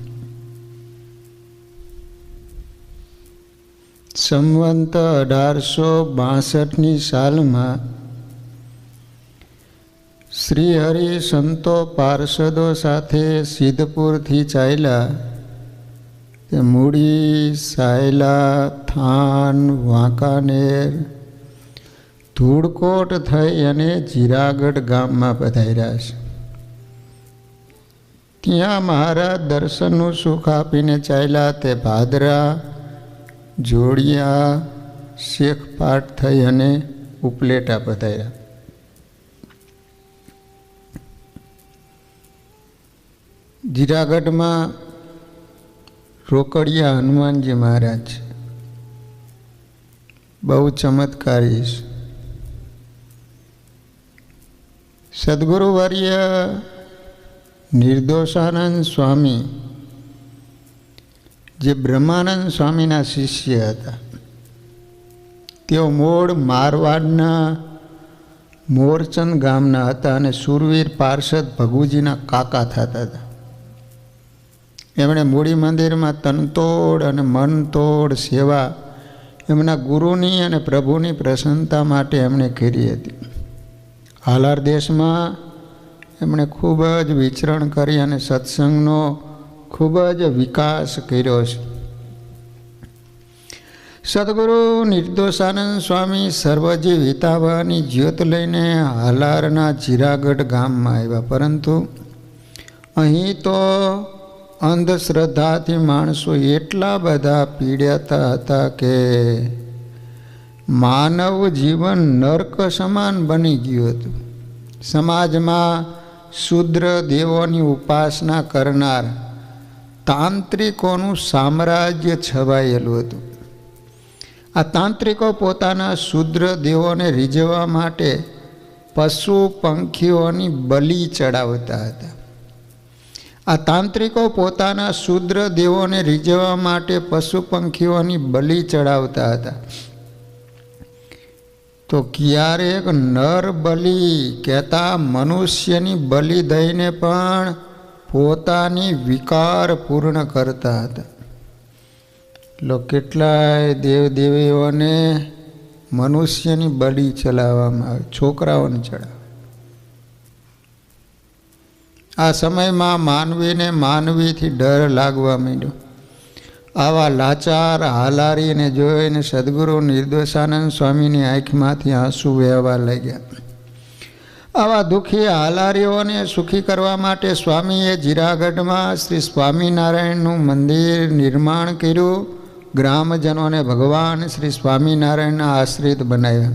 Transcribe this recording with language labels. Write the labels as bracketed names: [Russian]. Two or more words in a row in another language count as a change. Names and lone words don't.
[Gujarati] સંવંત 1862 સાલ મેં શ્રીહરિ સંતો પાર્ષદોં સાથે સિદ્ધપુર થી ચાલ્યા। મૂડી, સાયલા, થાન, વાંકાનેર, ધૂડકોટ થઈ અને જીરાગઢ ગામ મેં પધાર્યા છે। ત્યાં મહારાજ દર્શનનુ સુખ આપીને ચાલ્યા તે ભાદરા, જોડિયા, શેખપાટ થઈ અને ઉપલેટા પધાર્યા। જીરાગઢ મેં રોકડિયા હનુમાન જી મહારાજ બહુ ચમત્કારી। સદ્ગુરુવર્ય નિર્દોષાનંદ સ્વામી જે બ્રહ્માનંદ સ્વામીના શિષ્ય હતા, તેઓ મૂળ મારવાડના મોરચંદ ગામના હતા અને શૂરવીર પાર્ષદ ભગુજીના કાકા થતા હતા। એમણે મૂડી મંદિર મેં તનતોડ અને મનતોડ સેવા એમના ગુરુની અને પ્રભુની પ્રસન્નતા માટે એમણે કરી હતી। હાલાર દેશ મેં એમણે ખૂબ જ વિચરણ કરી અને સત્સંગનો ખૂબ જ વિકાસ કર્યો છે। સદ્ગુરુ નિર્દોષાનંદ સ્વામી સર્વજીવ હિતાવહાની જ્યોત લઈને હાલારના જીરાગઢ ગામ મેં આવ્યા, પરંતુ અહીં તો અંધશ્રદ્ધાથી માણસો એટલા બધા પીડ્યાતા હતા કે માનવ જીવન નરક સમાન બની ગયું હતું। સમાજ મેં શૂદ્ર દેવોની ઉપાસના કરનાર તાંત્રિકોનું સામ્રાજ્ય છવાયેલું હતું। આ તાંત્રિકો પોતાના શૂદ્ર દેવોને રીઝવવા માટે પશુ પંખીઓની બલિ ચઢાવતા હતા। આ તાંત્રિકો પોતાના શૂદ્ર દેવોને રીઝવવા માટે પશુ પંખીઓની બલિ ચઢાવતા હતા। તો ક્યારેક નર બલિ કહતા મનુષ્યની બલિ દઈને પણ પોતાની વિકાર પૂર્ણ કરતા હતા। લોગ કેટલાય દેવ દેવીઓને મનુષ્યની બલિ ચલાવવામાં આવે, છોકરાઓને ચઢાવે। આ સમય મેં માનવી ને માનવી થી ડર લાગવા માંડ્યો। આવા લાચાર હાલારી ને જોઈને સદ્ગુરુ નિર્દોષાનંદ સ્વામી કી આઁખમાંથી આંસૂ વહેવા લાગ્યા। આવા દુખી હાલારીઓને સુખી કરવા માટે સ્વામીએ જીરાગઢ મેં શ્રી સ્વામીનારાયણનુ મંદિર નિર્માણ કર્યું ગ્રામજનોને ભગવાન શ્રી સ્વામિનારાયણના આશ્રિત બનાવ્યા.